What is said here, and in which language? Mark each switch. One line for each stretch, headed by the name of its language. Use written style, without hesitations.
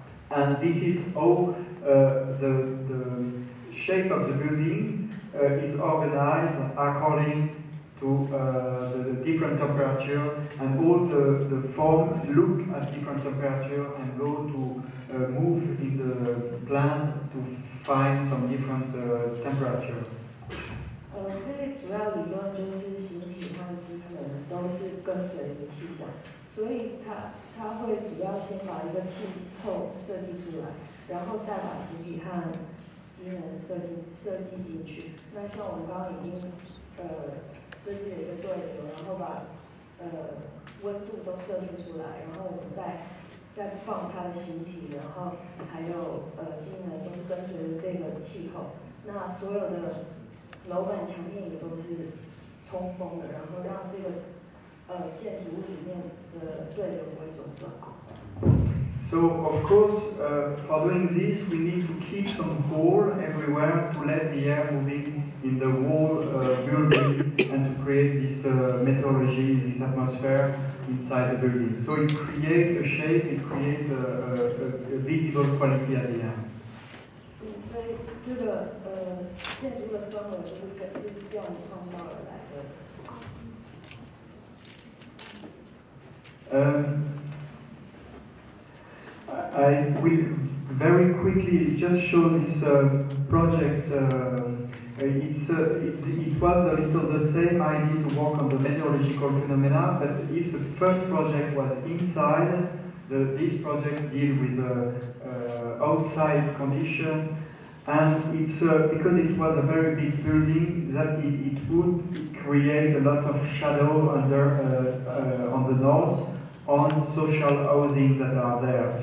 English: And this is how the shape of the building is organized according to the different temperature, and all the form look at different temperature and go to move in the plan to find some different temperature.
Chinese: 所以主要理论就是形体和机能都是跟随着气象，所以它会主要先把一个气候设计出来，然后再把形体和机能设计进去。那像我们刚刚已经设计了一个对流，然后把温度都设定出来，然后我们再放它的形体，然后还有机能都是跟随着这个气候。那所有的楼板墙面也都是通风的，然后让这个建筑物里面的对流不会中断。
English: So of course, for doing this, we need to keep some hole everywhere to let the air moving in the whole building and to create this meteorology, this atmosphere inside the building. So it creates a shape, it creates a visible quality at the end.
Chinese: 所以这个建筑的氛围就是这样创造而来的。
English: I will very quickly just show this project. It was a little the same idea to work on the meteorological phenomena, but if the first project was inside, this project deals with outside condition, and it's because it was a very big building that it would create a lot of shadow under on the north, on social housing that are there.